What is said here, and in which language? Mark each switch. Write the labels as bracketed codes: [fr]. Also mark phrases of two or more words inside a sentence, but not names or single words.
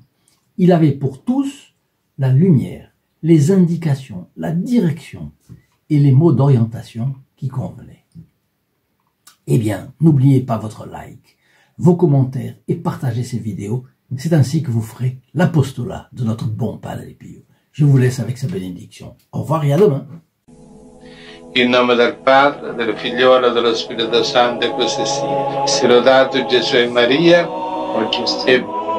[fr] Il avait pour tous la lumière, les indications, la direction et les mots d'orientation qui convenaient. Eh bien, n'oubliez pas votre like, vos commentaires et partagez ces vidéos. C'est ainsi que vous ferez l'apostolat de notre bon Padre Pio. Je vous laisse avec sa bénédiction. Au revoir et à demain. [it] In nome del Padre, del Figliolo e dello Spirito Santo, e così sia. Sia lodato Gesù e Maria, oggi sempre